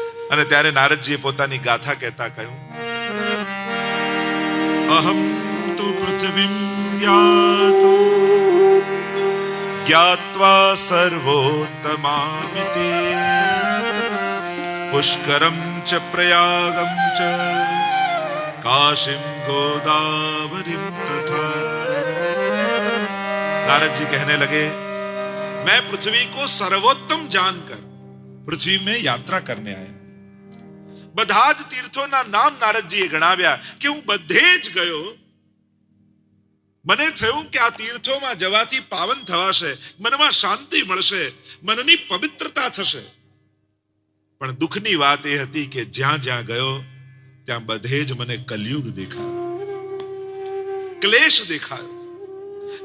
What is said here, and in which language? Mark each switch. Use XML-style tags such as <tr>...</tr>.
<gu>અને ત્યારે નારદજીએ પોતાની ગાથા કહેતા કહ્યું,</gu> <sa>અહમ તો પૃથ્વીમ યાતો જ્ઞાત્વા સર્વોત્તમામિતિ પુષ્કરમ ચ પ્રયાગમ ચ काशिम गोदावरीम तथा.</sa> <hi>नारद जी कहने लगे, मैं पृथ्वी को सर्वोत्तम जानकर पृथ्वी में यात्रा करने आया.</hi> <gu>બધા જ તીર્થોના નામ નારદજીએ ગણાવ્યા કે હું બધે જ ગયો. મને થયું કે આ તીર્થોમાં જવાથી પાવન થવાશે, મનમાં શાંતિ મળશે, મનની પવિત્રતા થશે. પણ દુઃખની વાત એ હતી કે જ્યાં જ્યાં ગયો ત્યાં બધે જ મને કલયુગ દેખાયો, ક્લેશ દેખાયો.</gu>